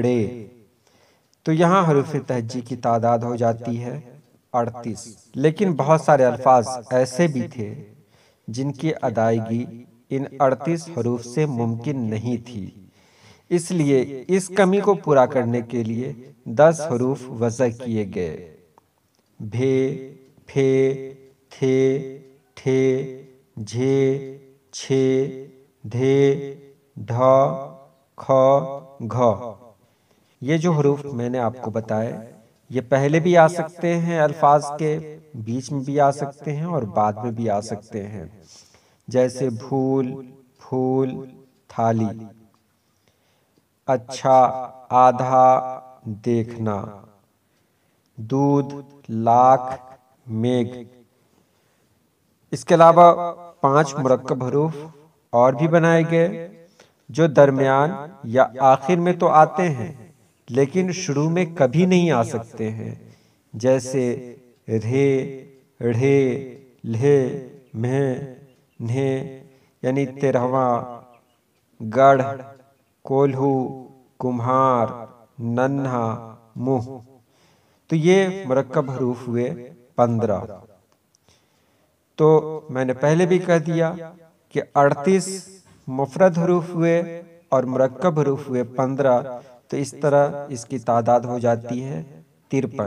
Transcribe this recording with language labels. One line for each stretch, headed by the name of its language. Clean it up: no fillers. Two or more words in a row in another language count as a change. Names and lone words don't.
Urdu: تو یہاں حروف تہجی کی تعداد ہو جاتی ہے 38۔ لیکن بہت سارے الفاظ ایسے بھی تھے جن کی ادائیگی ان 38 حروف سے ممکن نہیں تھی، اس لیے اس کمی کو پورا کرنے کے لیے 10 حروف وضع کیے گئے: ب، پ، تھ، ٹھ، جھ، چھ، دھ، ڈھ، خ، گھ۔ یہ جو حروف میں نے آپ کو بتائے، یہ پہلے بھی آ سکتے ہیں، الفاظ کے بیچ میں بھی آ سکتے ہیں اور بعد میں بھی آ سکتے ہیں، جیسے بھول، پھول، تھالی۔ اچھا، آدھا، دیکھنا، دودھ، لاکھ، میگھ۔ اس کے علاوہ 5 مرکب حروف اور بھی بنائے گئے جو درمیان یا آخر میں تو آتے ہیں لیکن شروع میں کبھی نہیں آ سکتے ہیں، جیسے ر، ڑ، ل، م، ن، یعنی 13واں، گڑھ، کولہو، کمہار، ننھا، منہ۔ تو یہ مرکب حروف ہوئے 15۔ تو میں نے پہلے بھی کہہ دیا کہ 38 مفرد حروف ہوئے اور مرکب حروف ہوئے 15، تو اس طرح اس کی تعداد ہو جاتی ہے 53۔